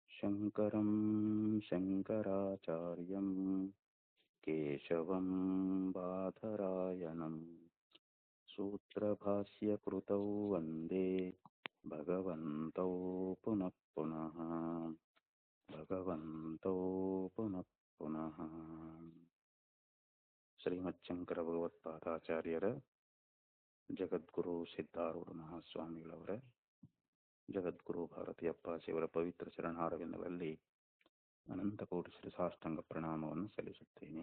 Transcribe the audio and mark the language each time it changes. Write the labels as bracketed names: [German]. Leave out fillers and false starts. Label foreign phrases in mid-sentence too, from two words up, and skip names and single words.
[Sanskrit] शङ्करं शङ्कराचार्यं केशवं बादरायणं सूत्रभाष्यकृतौ वन्दे भगवन्तौ पुनः पुनः [Kannada] ಶ್ರೀಮಚ್ಛಂಕರ ಭಗವತ್ಪಾದಾಚಾರ್ಯರ ಜಗದ್ಗುರು ಸಿದ್ಧಾರೂಢ ಮಹಾಸ್ವಾಮಿಗಳವರ ಜಗದ್ಗುರು ಭಾರತೀಯಪ್ಪ ಶಿವರ ಪವಿತ್ರ ಚರಣಾರವಿಂದಗಳಲ್ಲಿ ಅನಂತಕೋಟಿ ಶ್ರೀ ಸಾಷ್ಟಾಂಗ ಪ್ರಣಾಮವನ್ನು ಸಲ್ಲಿಸುತ್ತೇನೆ.